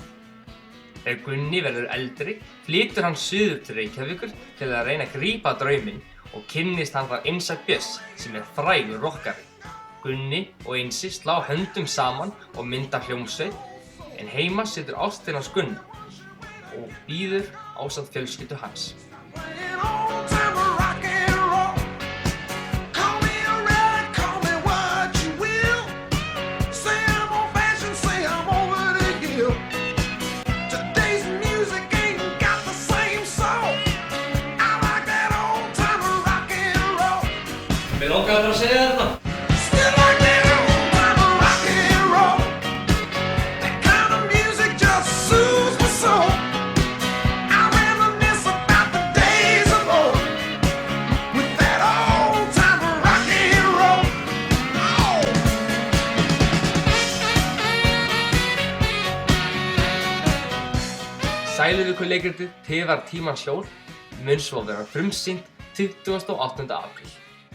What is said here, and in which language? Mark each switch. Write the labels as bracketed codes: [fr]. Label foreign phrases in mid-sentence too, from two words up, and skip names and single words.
[is] Þegar Gunni verður eldri, flytur hann suður til Reykjavíkur til að reyna að grípa drauminn og kynnist hann þar Einsa Björns sem frægur rokkari. Gunni og Einsi slá höndum saman og mynda hljómsveit, en heima situr ástin hans Gunnar og bíður ásamt fjölskyldu hans. [en] An old time rock and roll. Call me a red, call me what you will. Say I'm old fashioned, say I'm over the hill. Today's music ain't got the same soul. I like that old time rock and roll. [is] Mér langaði bara að segja þér þetta. [en] Still like that old time rock and roll. That kind of music just soothes my soul. I reminisce about the days of old with that old time rock and roll. Oh. [is] Sæluvíkur leikritið Tifar tímans hjól mun svo vera frumsýnt 28. apríl.